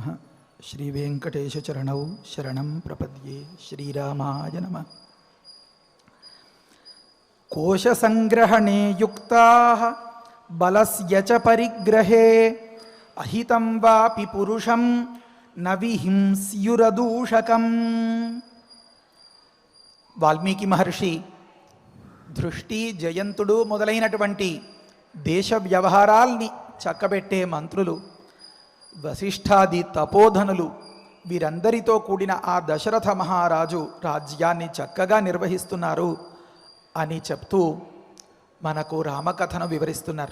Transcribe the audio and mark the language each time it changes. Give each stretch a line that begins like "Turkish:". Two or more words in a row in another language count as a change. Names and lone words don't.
Sanskrit: श्री वेंकटेश चरणौ शरणं प्रपद्ये। श्रीरामाय नमः। कोश संग्रहणे युक्ताः बलस्य च परिग्रहे अहितं वापि पुरुषं न विहिंस्युरदूषकम्।
Telugu: వాల్మీకి మహర్షి దృష్టి జయంతుడు మొదలైనటువంటి దేశ వ్యవహారాల్ని చక్కబెట్టే మంత్రులు వశిష్ఠాది తపోధనులు వీరందరితో కూడిన ఆ దశరథ మహారాజు రాజ్యాన్ని చక్కగా నిర్వహిస్తున్నారు అని చెప్తూ మనకు రామకథను వివరిస్తున్నారు.